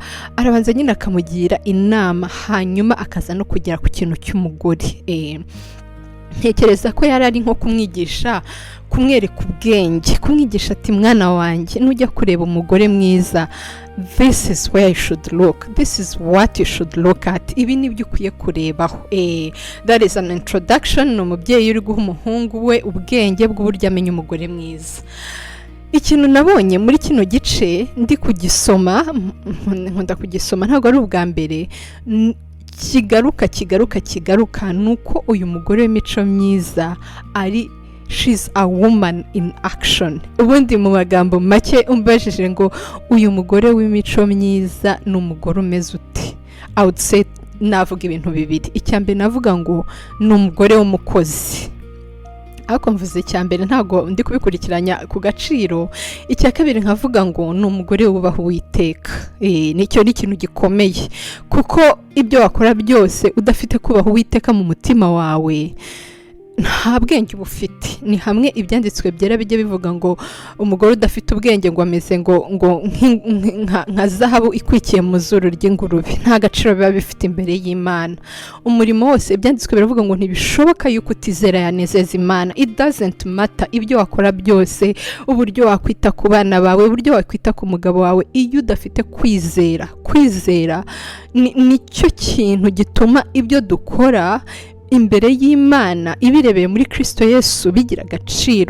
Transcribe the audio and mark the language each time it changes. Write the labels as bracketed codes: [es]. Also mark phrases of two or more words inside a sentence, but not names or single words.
[rw] Arabanza nyine akamugira inama, hanyuma akaza no kugera ku kintu cy'umugore. Ntekereza ko yari ari nko kumwigisha, kumwereka ubwenge, kumwigisha ati mwana wanjye, nujya kureba umugore mwiza, [en] this is where you should look, this is what you should look at. [rw] Ibi nibyo ukwiye kurebaho. [en] That is an introduction. [rw] Ni umubyeyi uri guha umuhungu we ubwenge bw'uburyo amenya umugore mwiza. Ikintu nabonye muri kino gice ndi kugisoma, nkunda kugisoma, ntabwo ari ubwa mbere, kigaruka nuko uyu mugore w'imico myiza ari [en] she's a woman in action. [rw] Ubundi mu magambo make umbajije ngo uyu mugore w'imico myiza ni umugore umeze uti, [en] I would say [rw] navuga ibintu bibiri. Icyambere navuga ngo ni umugore w'umukozi, ariko mvuze icyambere ntabwo ndi kubikurikiranya ku gaciro. Icya kabiri nkavuga ngo ni umugore wubaha Uwiteka. Nicyo ni ikintu gikomeye, kuko ibyo wakora byose udafite kubaha Uwiteka mu mutima wawe, nta bwenge uba ufite. Ni hamwe ibyanditswe byera bijya bivuga ngo umugore udafite ubwenge ngo ameze ngo nka zahabu ikwikiye mu zuru ry'ingurube, nta gaciro biba bifite imbere y'Imana. Umurimo wose ibyanditswe biravuga ngo ntibishoboka yuko utizera yanezeza Imana. [en] It doesn't matter [rw] ibyo wakora byose, uburyo wakwita ku bana bawe, uburyo wakwita ku mugabo wawe, iyo udafite kwizera nicyo kintu gituma ibyo dukora imbere y'Imana ibirebeye muri Kristo Yesu bigira agaciro.